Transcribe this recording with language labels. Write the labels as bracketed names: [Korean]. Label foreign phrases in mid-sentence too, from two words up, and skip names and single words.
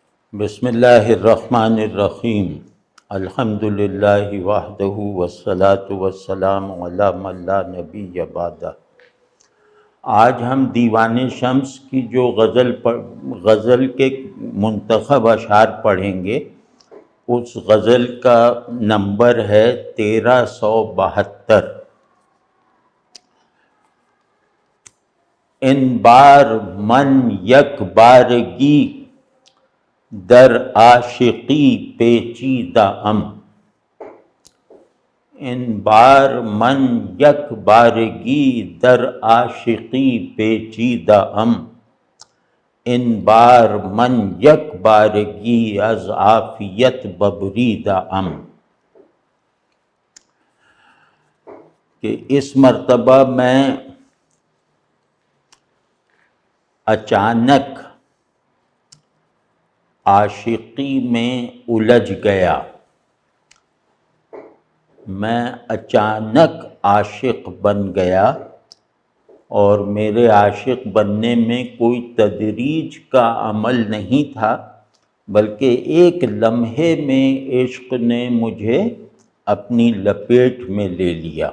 [Arabic] بسم اللہ الرحمن الرحیم الحمد للہ وحدہ والصلاة والسلام علی من لا نبی بعدہ۔ [Urdu] آج ہم دیوان شمس کی جو غزل کے منتخب اشعار پڑھیں گے، اس غزل کا نمبر ہے 1372۔ [Persian] ان بار من یک بارگی در عاشقی پیچیدہ ام، ان بار من یک بارگی در عاشقی پیچیدہ ام، ان بار من یک بارگی از عافیت ببریدہ ام۔ [Urdu] کہ اس مرتبہ میں اچانک عاشقی میں الجھ گیا، میں اچانک عاشق بن گیا، اور میرے عاشق بننے میں کوئی تدریج کا عمل نہیں تھا، بلکہ ایک لمحے میں عشق نے مجھے اپنی لپیٹ میں لے لیا۔